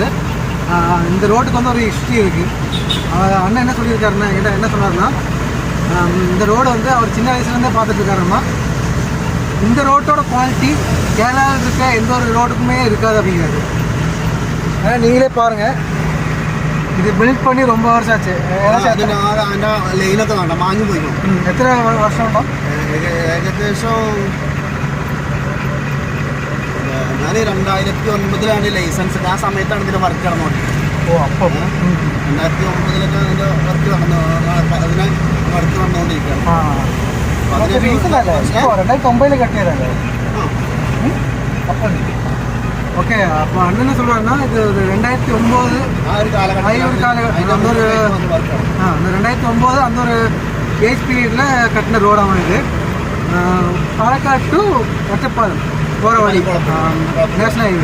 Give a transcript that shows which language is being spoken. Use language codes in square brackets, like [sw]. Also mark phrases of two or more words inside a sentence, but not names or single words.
[ta] இந்த ரோட்டுக்கு வந்து ஒரு ஹிஸ்ட்ரி இருக்குது. அண்ணன் என்ன சொல்லியிருக்காருன்னா, என்கிட்ட என்ன சொன்னார்னா, இந்த ரோடு வந்து அவர் சின்ன வயசுலேருந்தே பார்த்துட்ருக்காருமா. இந்த ரோட்டோட குவாலிட்டி கேரளாவில் இருக்க எந்த ஒரு ரோடுக்குமே இருக்காது அப்படிங்கிறாரு. ஆனால் நீங்களே பாருங்கள், இது பில்ட் பண்ணி ரொம்ப வருஷம் ஆச்சு. [ml] ലൈനൊക്കെ വേണ്ട മാഞ്ഞു പോയി. എത്ര വർഷം ഉണ്ടോ? ഏകദേശം ഞാൻ 2009 ലൈസൻസ്. ആ സമയത്താണ് ഇതിൻ്റെ വർക്ക് നടന്നുകൊണ്ടിരിക്കുന്നത്. ഓ, അപ്പം 2009 ഇതിൻ്റെ വർക്ക് അതിനെ വർക്ക് നടന്നുകൊണ്ടിരിക്കുകയാണ്. 2009 കെട്ടിയതല്ലേ? അപ്പം ஓகே. [ta] அப்போ அண்ணன் என்ன சொல்கிறாருன்னா, இது 2009 அந்த ஒரு 2009 அந்த ஒரு ஏஜ் பீரியடில் கட்டின ரோடாகும் இது. பாலக்காடு டு ஒட்டப்பாலம் போகிற வழி [en] national highway.